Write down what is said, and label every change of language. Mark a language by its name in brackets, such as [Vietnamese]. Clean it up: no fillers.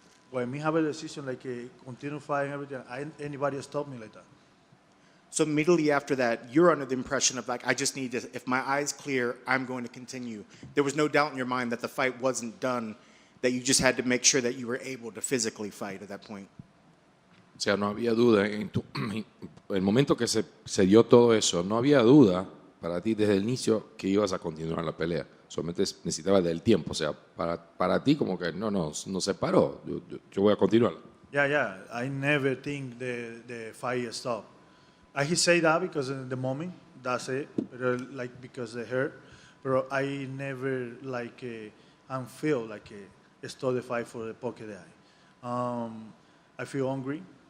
[English] When me have a decision like continue fighting everything, anybody stop me like that. So immediately after that, you're under the impression of like, I just need to, if my eye's clear, I'm going to continue. There was no doubt in your mind that the fight wasn't done, that you just had to make sure that you were able to physically fight at that point. [Spanish] O sea, no había duda, en el momento que se dio todo eso, no había duda para ti desde el inicio que ibas a continuar la pelea. Solamente necesitabas del tiempo, o sea, para ti como que no se paró, yo voy a continuar. [English] Yeah, I never think the fight stopped. I say that because in the moment, that's it, but like because they hurt, but I never like feel like stop the fight for the poke the eye. I feel hungry.